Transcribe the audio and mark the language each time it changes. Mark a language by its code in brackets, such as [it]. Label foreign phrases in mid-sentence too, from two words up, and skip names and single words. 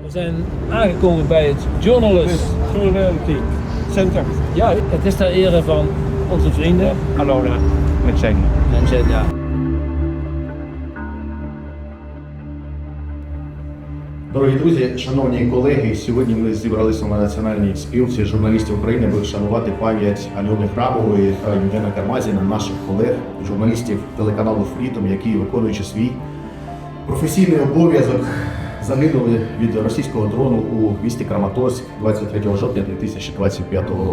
[nl] We zijn aangekomen bij het Journality Center. Ja, het is ter ere van onze vrienden. [it] Allora, Mecen. [nl] Mensen, ja. [uk] Дорогі друзі, шановні колеги, сьогодні ми зібралися на національній спілці журналістів України, аби вшанувати пам'ять Альони Храмової та Євгена Кармазіна, наших колег, журналістів телеканалу Freedom, які, виконуючи свій професійний обов'язок, загинули від російського дрону у місті Краматорськ 23 жовтня 2025 року.